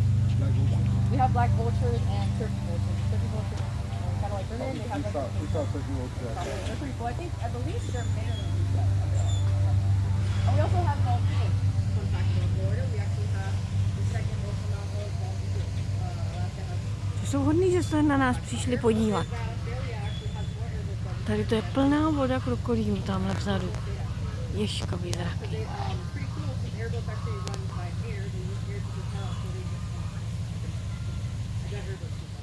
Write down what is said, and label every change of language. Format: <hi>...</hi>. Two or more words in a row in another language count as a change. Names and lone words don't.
<en>We have black vultures and turkey vultures. Turkey vultures, kind of like women, they have like they're pretty cool. I believe they're bigger than these guys. And we also have dolphins. Fun fact about Florida, we actually have the second most amount of dolphins.</en> <cs>Jsou hodný, že se na nás přišli podívat. Tady to je plná voda krokodýlů tamhle vzadu. Ježkový zraky.</cs> <en>Pretty cool, since airboats actually run by air, they use air to propel, so they just I got airboats.</en>